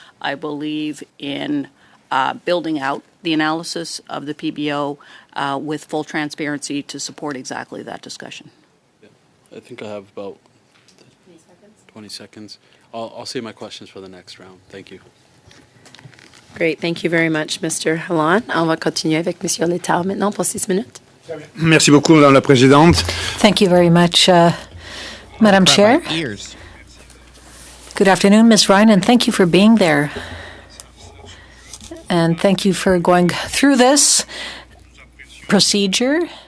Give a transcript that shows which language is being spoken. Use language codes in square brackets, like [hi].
[en] I believe in building out the analysis of the PBO with full transparency to support exactly that discussion. Yeah. I think I have about 20 seconds. I'll save my questions for the next round. Thank you. Great. Thank you very much, Mr. Hallan. [fr] On va continuer avec Monsieur Létard maintenant pour 6 minutes. Merci beaucoup, Madame la Présidente. [en] Thank you very much, Madam Chair. Good afternoon, Ms. Ryan, and thank you for being there. And thank you for going through this procedure.